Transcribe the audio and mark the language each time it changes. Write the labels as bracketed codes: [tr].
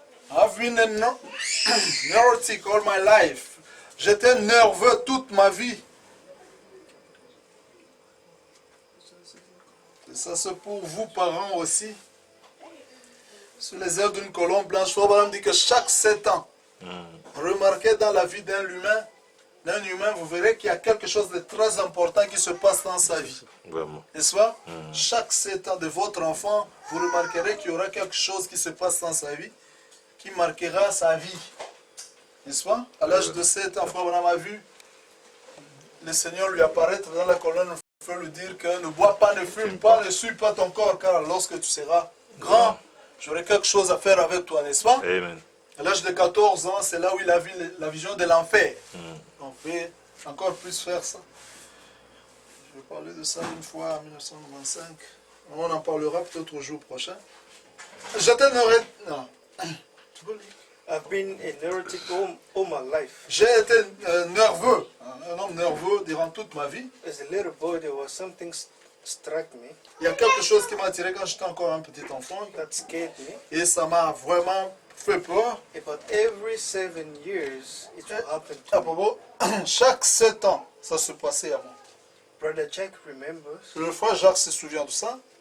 [en] I've been neurotic all my life. [fr] J'étais nerveux toute ma vie. Et ça c'est pour vous parents aussi. Sur les ailes d'une colombe blanche, Frère Branham dit que chaque 7 ans, remarquez dans la vie d'un humain, vous verrez qu'il y a quelque chose de très important qui se passe dans sa vie. Vraiment. N'est-ce pas? Chaque 7 ans de votre enfant, vous remarquerez qu'il y aura quelque chose qui se passe dans sa vie, qui marquera sa vie. N'est-ce pas? À l'âge de 7 ans, Frère Branham a vu le Seigneur lui apparaître dans la colonne de feu, lui dire que ne bois pas, ne fume pas, ne suis pas ton corps, car lorsque tu seras grand, j'aurai quelque chose à faire avec toi, n'est-ce pas? Amen. À l'âge de 14 ans, c'est là où il a vu la vision de l'enfer. On peut encore plus faire ça. Je vais parler de ça une fois en 1995. On en parlera peut-être au jour prochain. J'étais non. Tu peux lire? [en] I've been a neurotic all my life. [fr] J'ai été nerveux, un homme nerveux durant toute ma vie. [en] As a little boy, there was something struck me [fr] Il y a quelque chose qui m'a attiré quand j'étais encore un petit enfant [en] that scared me. [fr] et ça m'a vraiment fait peur. [en] About every 7 years, it will happen [fr] À [en] to me. [fr] propos, chaque 7 ans, ça se passait à moi. [en] Brother Jack remembers [fr] Le frère Jacques se souvient de ça.